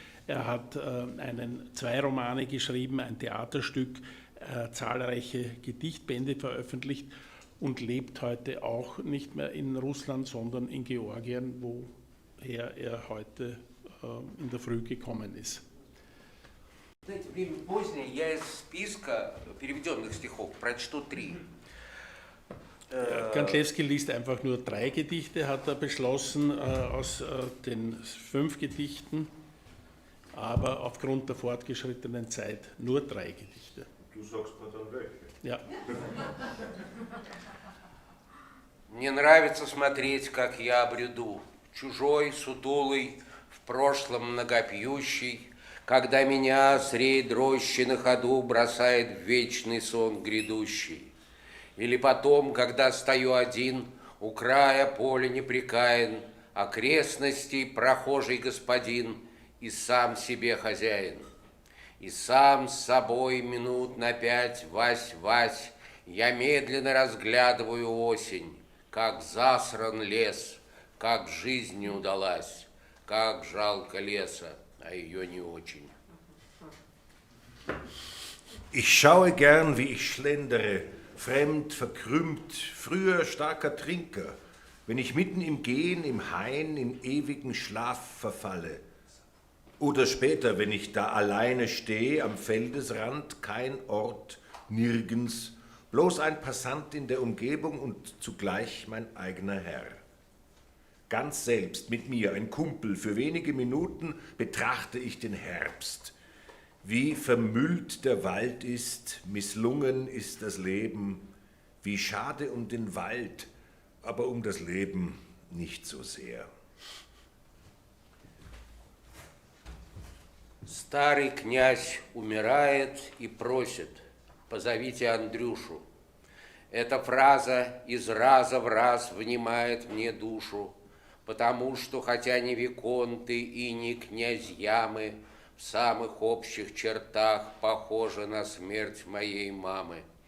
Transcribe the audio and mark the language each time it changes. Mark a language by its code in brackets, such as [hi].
[de] Er hat zwei Romane geschrieben, ein Theaterstück, zahlreiche Gedichtbände veröffentlicht und lebt heute auch nicht mehr in Russland, sondern in Georgien, woher er heute in der Früh gekommen ist. [ru] Знаете, время позднее, я из списка переведенных стихов прочту 3. [de] Gandlewskij liest einfach nur 3 Gedichte, hat er beschlossen, aus den 5 Gedichten, aber aufgrund der fortgeschrittenen Zeit nur 3 Gedichte. Du sagst mir dann welche. Ja. [ru] Мне нравится смотреть, как я бреду, чужой, сутулый, в прошлом многопьющий, когда меня средь рощи на ходу бросает в вечный сон грядущий. Или потом, когда стою один, у края поля непрекаян, окрестностей прохожий господин и сам себе хозяин. И сам с собой минут на 5, Вась, я медленно разглядываю осень, как засран лес, как жизнь не удалась, как жалко леса, а ее не очень. [de] Ich schaue gern, wie ich schlendere, fremd, verkrümmt, früher starker Trinker, wenn ich mitten im Gehen, im Hain, in ewigen Schlaf verfalle. Oder später, wenn ich da alleine stehe, am Feldesrand, kein Ort, nirgends, bloß ein Passant in der Umgebung und zugleich mein eigener Herr. Ganz selbst mit mir, ein Kumpel, für wenige Minuten betrachte ich den Herbst. Wie vermüllt der Wald ist, misslungen ist das Leben, wie schade um den Wald, aber um das Leben nicht so sehr. [ru] Старый князь умирает и просит: позовите Андрюшу. Эта фраза из раза в раз внимает мне душу, потому что, хотя не виконты и не князья мы, в самых общих чертах похожи на смерть моей мамы.